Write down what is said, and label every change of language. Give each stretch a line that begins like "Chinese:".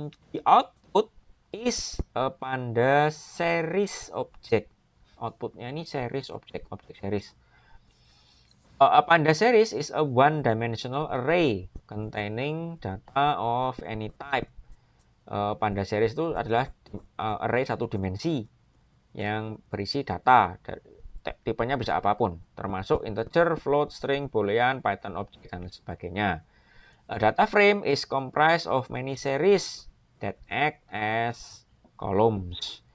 English: The output is a Pandas series object.
Indonesian: Outputnya ini series object series.
English: A Pandas series is a one-dimensional array containing data of any type.
Indonesian: Pandas series itu adalah array satu dimensi yang berisi data. Tipenya bisa apapun, termasuk integer, float, string, boolean, Python object, dan sebagainya.
English: A data frame is comprised of many series that act as columns.